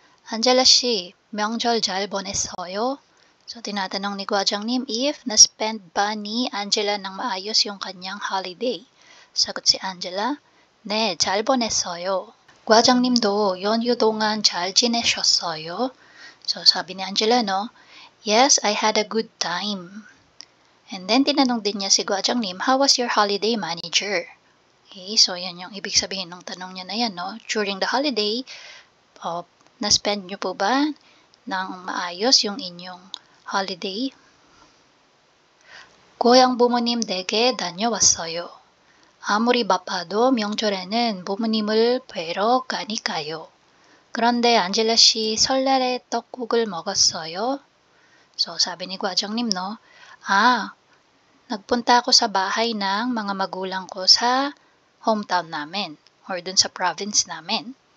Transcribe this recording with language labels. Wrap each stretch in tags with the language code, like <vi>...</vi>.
<ko>Angela 씨, 명절 잘 보냈어요?</ko> <tl>So, tinatanong ni Gwajangnim if na-spend ba ni Angela ng maayos yung kanyang holiday. 사got si Angela,</tl> <ko>네, 잘 보냈어요. 과장님도 연휴 동안 잘 지내셨어요?</ko> <en>So,</en> <tl>sabi ni Angela, no?</tl> <en>Yes, I had a good time.</en> <tl>And then, tinanong din niya si Gwajangnim,</tl> <en>how was your holiday, manager?</en> <tl>Okay, so yan yung ibig sabihin ng tanong niya na yan, no?</tl> <en>During the holiday,</en> <tl>na-spend niyo po ba ng maayos yung inyong holiday?</tl> <ko>고향 부모님 댁에 다녀왔어요. 아무리 바빠도 명절에는 부모님을 뵈러 가니까요. 그런데 안젤라 씨 설날에 떡국을 먹었어요?</ko> <tl>So, sabi ni Gwajangnim, no? Nagpunta ako sa bahay ng mga magulang ko sa hometown namin or dun sa province namin.</tl>